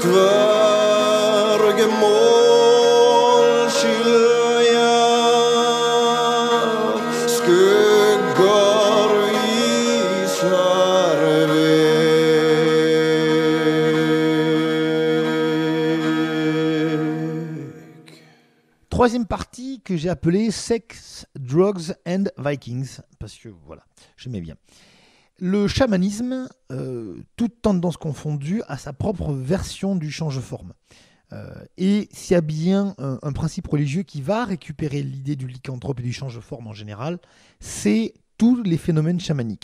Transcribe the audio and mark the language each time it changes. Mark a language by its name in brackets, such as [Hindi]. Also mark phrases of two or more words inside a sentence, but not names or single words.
[Swedish] Dvärgemål skiljar, skuggar visar väg. [French] Troisième partie que j'ai appelée Sex, Drugs and Vikings, parce que voilà, j'aimais bien. Le chamanisme, toute tendance confondue, a sa propre version du change-forme. Et s'il y a bien un principe religieux qui va récupérer l'idée du lycanthrope et du change-forme en général, c'est tous les phénomènes chamaniques.